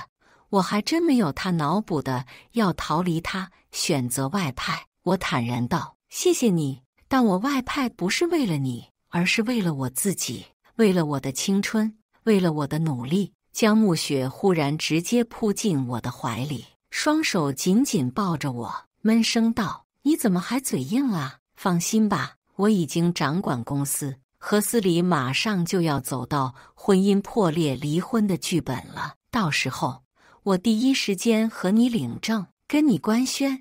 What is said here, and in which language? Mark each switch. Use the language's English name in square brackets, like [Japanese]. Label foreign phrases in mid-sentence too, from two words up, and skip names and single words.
[Chinese] 我還真沒有他腦補的要逃離他，選擇外派。” 我坦然道：“謝謝你，但我外派不是為了你，而是為了我自己，為了我的青春，為了我的努力。” 江暮雪忽然直接撲進我的懷裡，雙手緊緊抱着我，悶聲道：“你怎麼還嘴硬啊？放心吧，我已經掌管公司，何思禮馬上就要走到婚姻破裂、離婚的劇本了。到時候，我第一時間和你領證，跟你官宣。”